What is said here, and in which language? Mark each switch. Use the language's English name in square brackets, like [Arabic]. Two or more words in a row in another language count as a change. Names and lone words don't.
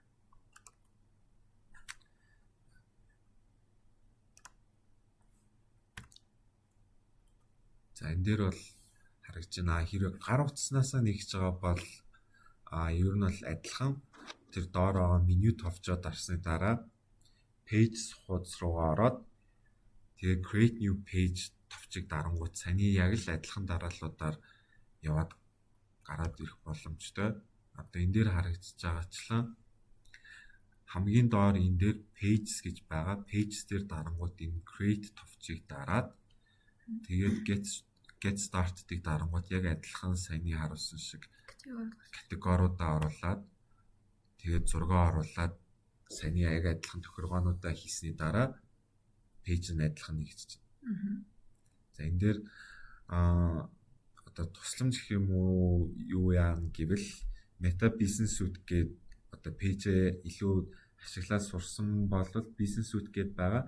[Mongolian] За энэ дээр бол харагдаж байна. Хэрэг гар утаснасаа нэгж байгаа бол ер нь бол адилхан тэр доор байгаа меню товчоод дарсны дараа page хуудас руугаа ороод тэгээ [English] create new page [Mongolian] товчийг дарангууд саний яг л адилхан дарааллуудаар яваад гараад ирэх боломжтой. Одоо энэ дээр харагдаж байгаачлан хамгийн доор энэ дээр pages гэж байгаа. Pages дээр дарангууд энэ create товчийг дараад тэгээд [English] get started- [Mongolian] ыг дарангууд яг адилхан саяны харуулсан шиг категориудаа оруулаад тэгээд зургаа оруулаад саяны яг адилхан тохиргоонуудаа хийсний дараа пэйж нь адилхан нэгдэж байна. За энэ дээр одоо тусламж гэх юм уу юу яана гэвэл Meta Business Suite гээд одоо пэйжээ илүү ашиглаад сурсан бол Business Suite гээд байгаа.